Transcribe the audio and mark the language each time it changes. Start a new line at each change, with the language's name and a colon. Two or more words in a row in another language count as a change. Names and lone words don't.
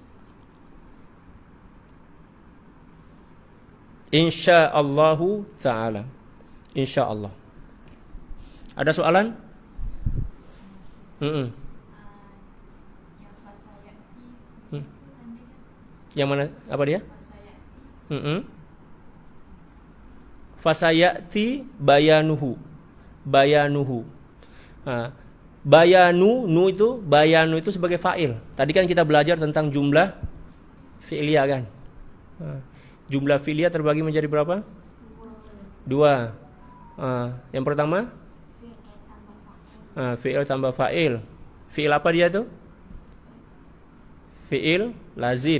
Arabic: إن شاء الله تعالى.
Malay: Insyaallah. Ada soalan? Yang mana? Apa dia?
Arabic: فسيأتي بيانه.
Malay: Bayanu, bayanu itu sebagai fa'il. Tadi kan kita belajar tentang
Arabic: jumlah fi'liyah
Malay: kan.
Arabic: Jumlah fi'liyah
Malay: terbagi menjadi berapa? 2. Yang pertama? Fi'il tambah fa'il. Fi'il apa dia tuh?
Arabic: Fi'il lazim.